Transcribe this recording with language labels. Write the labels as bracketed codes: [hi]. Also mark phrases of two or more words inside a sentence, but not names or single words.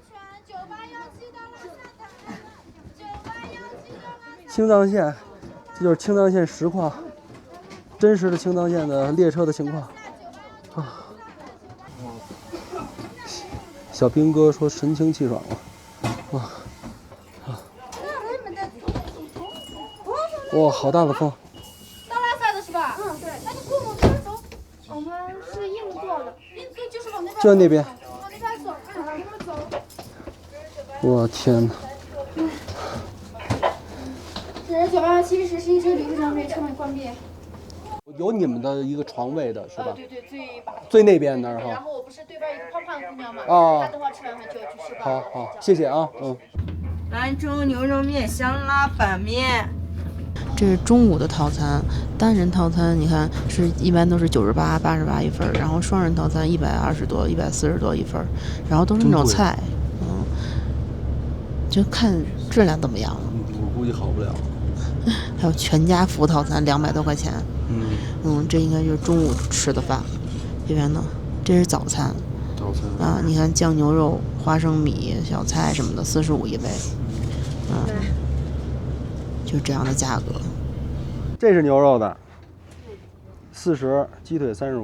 [zh] 青藏線。這就是青藏線實況，真實的青藏線的列車的情況。啊，小兵哥說神清氣爽了。哇，好大的風！到拉薩的是吧？嗯，对。那你跟我们这边走。我們是硬座的，硬座就是往那邊。就那邊。往那邊走，往那邊走。我天哪！ 9817实施車臨時乘備，車門關閉。有你們的一個床位的是吧？對對，最那邊那兒哈。然後我不是對面一個胖胖的姑娘嗎？哦。她的話吃完飯就要去吃飯。好好，謝謝啊，嗯。蘭州牛肉麵、香辣板麵。這是中午的套餐，單人套餐你看是一般都是98、88一份，然後雙人套餐120多、140多一份，然後都是那種菜，就看質量怎麼樣了。我估計好不了。還有全家福套餐200多塊錢，這應該就是中午吃的飯。這邊呢，這是早餐。早餐啊，你看醬牛肉、花生米、小菜什麼的，45一杯，就這樣的價格。這是牛肉的，40，雞腿35。